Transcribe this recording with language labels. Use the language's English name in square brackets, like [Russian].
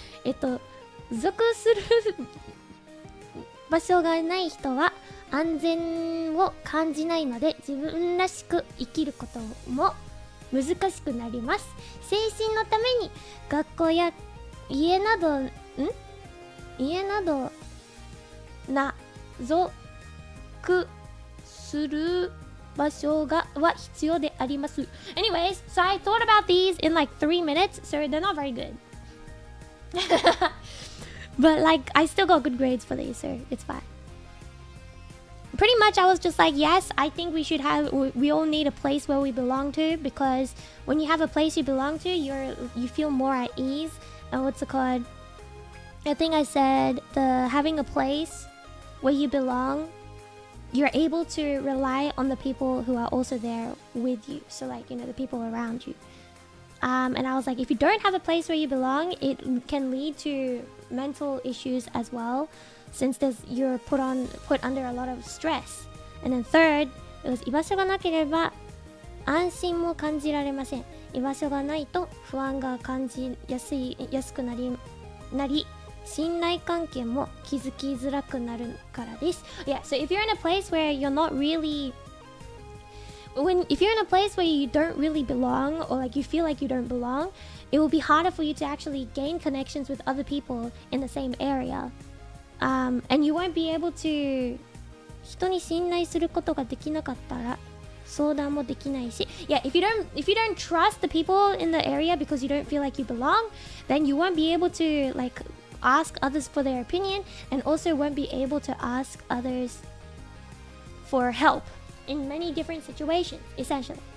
[Japanese] 属する場所がない人は安全を感じないので自分らしく生きることも難しくなります。精神のために学校や家など属する場所は必要であります。 [English] Anyways, so I thought about these in like 3 minutes, so they're not very good. But like, I still got good grades for these, so it's fine. Pretty much I was just like, yes, I think we all need a place where we belong to, because when you have a place you belong to, you feel more at ease. And what's it called? I think I said having a place where you belong, you're able to rely on the people who are also there with you. So like, the people around you. And I was like, if you don't have a place where you belong, it can lead to mental issues as well, since you're put under a lot of stress. And then third, it was [Japanese] 居場所がなければ安心も感じられません。居場所がないと不安が感じやすくなり信頼関係も築きづらくなるからです。 [English] Yeah, so if you're in a place where you're not really if you're in a place where you don't really belong, or like you feel like you don't belong, it will be harder for you to actually gain connections with other people in the same area. And you won't be able to [Japanese] 人に信頼することができなかったら相談もできないし [English] Yeah, if you don't trust the people in the area because you don't feel like you belong, then you won't be able to like ask others for their opinion, and also won't be able to ask others for help in many different situations, essentially.